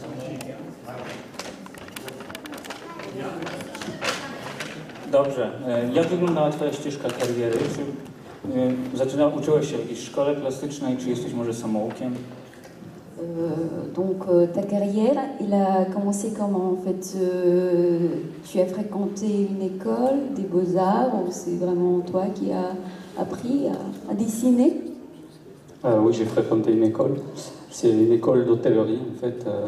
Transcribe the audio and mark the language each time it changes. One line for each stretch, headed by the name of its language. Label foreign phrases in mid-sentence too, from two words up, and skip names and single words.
Polish: Dobrze. Jak wyglądała twoja ścieżka kariery? Czy uczyłeś się w jakiejś szkole klasycznej, czy jesteś może samoukiem?
French: Donc ta carrière, il a commencé comment en fait? Tu as fréquenté une école des beaux-arts ou c'est vraiment toi qui as appris à dessiner? Oui, j'ai fréquenté une école. C'est une école d'hôtellerie en fait.